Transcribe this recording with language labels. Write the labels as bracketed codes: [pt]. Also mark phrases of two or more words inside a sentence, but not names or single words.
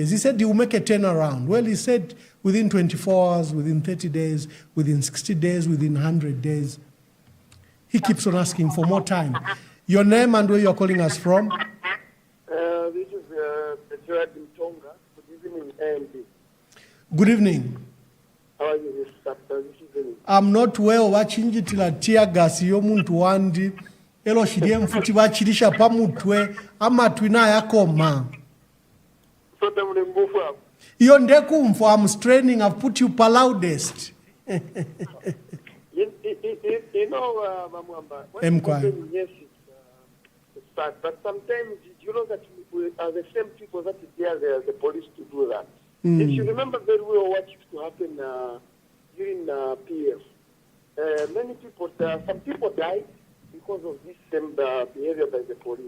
[en] He said he will make a turnaround. Well, he said within 24 hours, within 30 days, within 60 days, within 100 days. He keeps on asking for more time. Your name and where you're calling us from? This is Patriotic Front. Good evening, AMD. Good evening. How are you this evening? I'm not well. [bem] Wachinjitila teargas yomuntu wandi. Elo shidie mfuti wachilisha pamutwe. Amatwi na yakoma. Iyo ndekumfo, [en] I'm straining. I've put you loudest. You know, Mwamba, yes, it's sad, but sometimes you know that we are the same people that dare the police to do that. If you remember very well what used to happen during PF, many people, some people died because of this same behavior by the police.